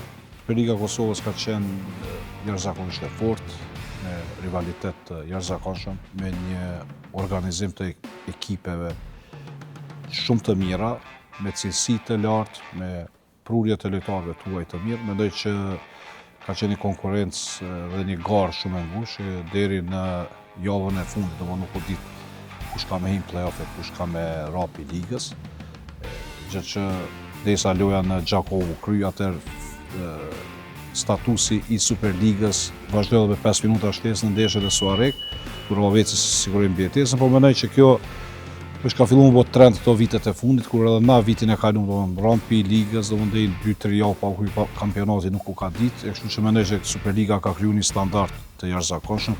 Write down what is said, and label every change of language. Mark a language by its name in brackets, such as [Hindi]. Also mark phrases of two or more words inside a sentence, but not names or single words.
[Albanian] Superliga e Kosovës ka qenë jashtëzakonisht e fortë, me rivalitet të jashtëzakonshëm, me një organizim të ekipeve shumë të mira, me cilësi të lartë, me prurje të lojtarëve tuaj të mirë. Mendoj që ka qenë një konkurrencë dhe një garë shumë e ngushtë deri në javën e fundit, domethënë nuk u ditë kush ka me him play-off-et, kush ka me rapi ligës. Gjë që derisa loja në Gjakovu kry, atëherë statusi i Superligës vazhdoi edhe me 5 minuta shtesë në ndeshjet e Suarek, kur Roveci sigurim mbijetesën, por mendoj që kjo është ka filluar të bëhet trend këto vitet e fundit, kur edhe na vitin e kaluar, domethënë rampi i ligës, domethënë 2-3 javë pa u kryer kampionati nuk u ka ditë, kështu që mendoj që Superliga ka krijuar një standard të jashtëzakonshëm.